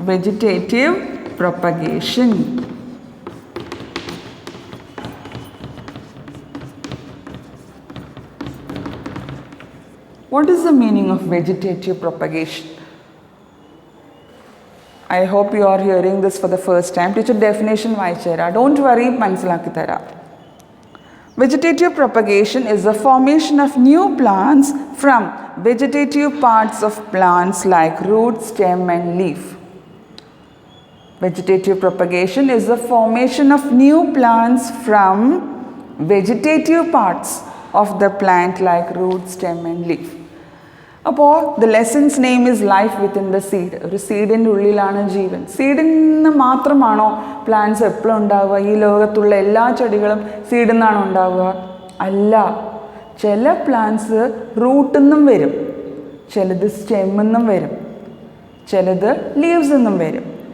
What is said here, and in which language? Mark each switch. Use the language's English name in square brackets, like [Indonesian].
[English] Vegetative propagation. What is the meaning of vegetative propagation? I hope you are hearing this for the first time. Teacher definition [Malayalam] വായിച്ചു തരാം. [English] Don't worry, [Malayalam] മനസ്സിലാക്കി തരാം. [English] Vegetative propagation is the formation of new plants from vegetative parts of plants like root, stem and leaf. Vegetative propagation is the formation of new plants from vegetative parts of the plant like root, stem and leaf. [Malayalam] അപ്പോൾ [English] The lessons name is life within the seed. [Malayalam] ഒരു സീഡിൻ്റെ ഉള്ളിലാണ് ജീവൻ. സീഡിൽ നിന്ന് മാത്രമാണോ plants എപ്പോഴും ഉണ്ടാവുക? ഈ ലോകത്തുള്ള എല്ലാ ചെടികളും സീഡിൽ നിന്നാണോ ഉണ്ടാവുക? അല്ല. ചില പ്ലാന്റ്സ് റൂട്ടിൽ നിന്നും വരും, ചിലത് സ്റ്റെമ്മിൽ നിന്നും വരും, ചിലത് ലീവ്സിൽ നിന്നും വരും.